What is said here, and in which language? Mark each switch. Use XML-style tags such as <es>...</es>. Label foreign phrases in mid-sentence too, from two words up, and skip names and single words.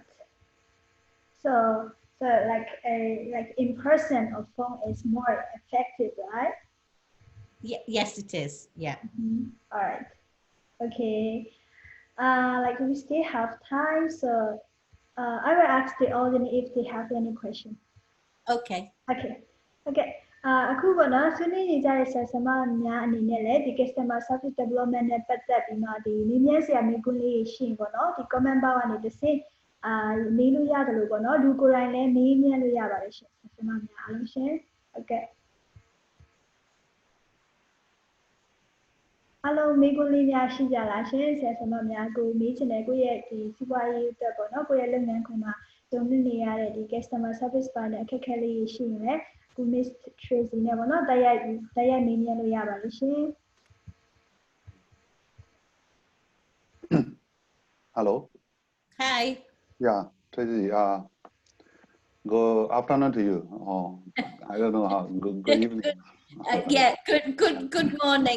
<en>So like in person or phone is more effective, right? Yes, it is. Yeah. All right. Okay. Like we still have time, so I will ask the audience if they have any question. Okay. Okay. Okay.</en> <my>အခုပေါ့နော်ဆွေးနွေးနေကြတဲ့ဆရာဆရာမများအနေနဲ့လည်းဒီ</my> <en>customer service development</en> <my>နဲ့ပတ်သက်ပြီးတော့ဒီနည်းနည်းဆရာမေးခွန်းလေးရှိရင်ပေါ့နော်ဒီ</my> <en>comment box</en> <my>ကနေတစ်ဆင့်မေးလို့ရတယ်လို့ပေါ့နော်လူကိုယ်တိုင်လည်းမေးမြန်းလို့ရပါတယ်ရှင်ဆရာဆရာမများအားလုံးရှင်ဟုတ်ကဲ့ အားလုံးမေးခွန်းလေးများရှိကြလားရှင်ဆရာဆရာမများကိုမေးချင်တယ်ကိုယ့်ရဲ့ဒီစီးပွားရေးအတွက်ပေါ့နော်ကိုယ့်ရဲ့လုပ်ငန်းခွင်မှာတုံ့ပြန်နေရတဲ့ဒီ</my> <en>customer service</en> <my>ပိုင်းနဲ့အခက်အခဲလေးရှိရင်လည်းကို Miss Tracy နဲ့ပေါ့နော်တိုက်ရိုက်မေးမြန်းလို့ရပါတယ်ရှင်</my> <en>Hello. Hi. Yeah, Tracy. Good afternoon to you. Oh, I don't know how. Good evening. Yeah. Good morning.</en>